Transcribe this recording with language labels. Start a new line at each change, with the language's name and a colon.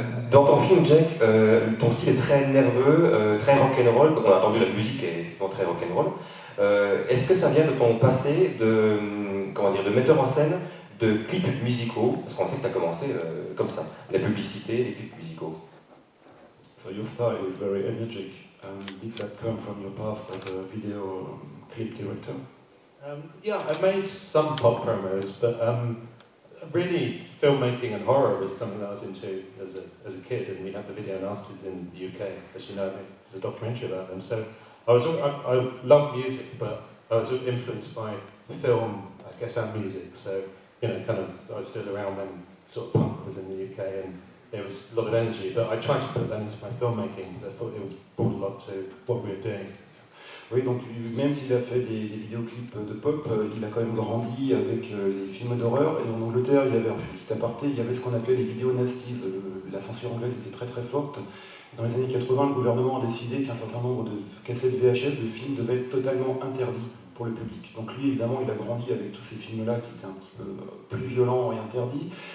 French: Dans ton film, Jack, ton style est très nerveux, très rock'n'roll. On a entendu la musique est effectivement très rock'n'roll. Est-ce que ça vient de ton passé de metteur en scène de clips musicaux? Parce qu'on sait que tu as commencé comme ça, la publicité, les clips musicaux.
English: So your style is very energetic. Did that come from your past as a video clip director? Yeah, I made some pop promos, but really filmmaking and horror was something that I was into as a kid, and we had the Video Nasties in the UK, as you know, the documentary about them. So I love music, but I was influenced by film, I guess, and music. So you know, kind of, I was still around when sort of punk was in the UK, and there was a lot of energy, but I tried to put that into my filmmaking, because I thought it was brought a lot to what we were doing.
French: Oui, donc même s'il a fait des vidéoclips de pop, il a quand même grandi avec les films d'horreur. Et en Angleterre, il y avait, un petit aparté, il y avait ce qu'on appelait les vidéos nasties. La censure anglaise était très très forte. Dans les années 80, le gouvernement a décidé qu'un certain nombre de cassettes VHS de films devaient être totalement interdits pour le public. Donc lui, évidemment, il a grandi avec tous ces films-là qui étaient un petit peu plus violents et interdits.